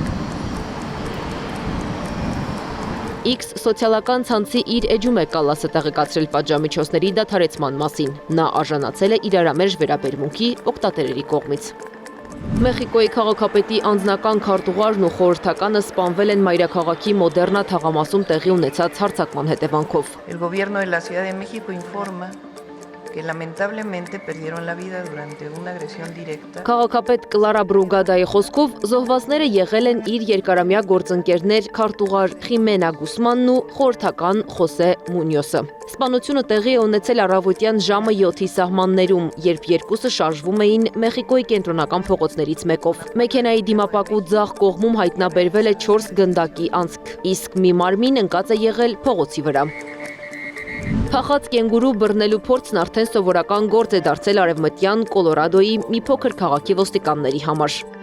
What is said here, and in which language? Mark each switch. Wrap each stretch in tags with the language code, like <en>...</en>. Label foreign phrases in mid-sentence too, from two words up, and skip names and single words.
<hy>X սոցիալական ցանցի իր էջում է Կալասը տեղեկացրել պատժամիջոցների դադարեցման մասին։ Նա արժանացել է իրարամերժ վերաբերմունքի օգտատերերի կողմից։ Մեխիկոյի քաղաքապետի անձնական քարտուղարն ու խորհրդականը սպանվել են մայրաքաղաքի Մոդեռնա թաղամասում տեղի ունեցած հարձակման հետևանքով։</hy> <es>El gobierno de la Ciudad de México informa que lamentablemente perdieron la vida durante una agresión directa.</es> <hy>Քաղաքապետ Կլարա Բրուգադայի խոսքով զոհվածները եղել են իր երկարամյա գործընկերներ քարտուղար Խիմենա Գուսմանն ու խորհրդական Խոսե Մունյոսը։ Սպանությունը տեղի է ունեցել առավոտյան ժամը 7-ի սահմաններում, երբ երկուսը շարժվում էին Մեխիկոյի կենտրոնական փողոցներից մեկով։ Մեքենայի դիմապակու ձախ կողմում հայտնաբերվել է 4 գնդակի անցք, իսկ մի մարմին ընկած է եղել փողոցի վրա։ Փախած կենգուրու բռնելու փորձն արդեն սովորական գործ է դարձել արևմտյան Կոլորադոյի մի փոքր քաղաքի ոստիկանների համար։</hy>